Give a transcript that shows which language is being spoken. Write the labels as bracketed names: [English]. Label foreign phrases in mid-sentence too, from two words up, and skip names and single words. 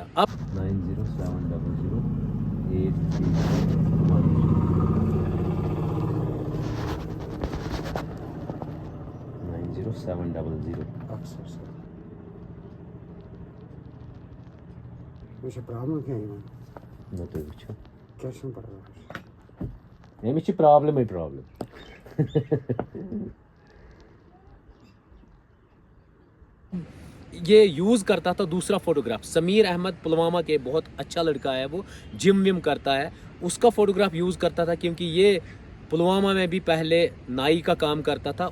[Urdu] اب 90700833 [Kashmiri] مےٚ چھِ پرٛابلِم کینٛہہ یِوان کیٛاہ چھُنہٕ پَرواے. أمِس چھِ پرٛابلِمٕے پرٛابلِم. [Urdu] یہ یوز کرتا تھا دوسرا فوٹوگراف. سمیر احمد پلوامہ کے بہت اچھا لڑکا ہے، وہ جم وم کرتا ہے. اس کا فوٹوگراف یوز کرتا تھا کیونکہ یہ پلوامہ میں بھی پہلے نائی کا کام کرتا تھا.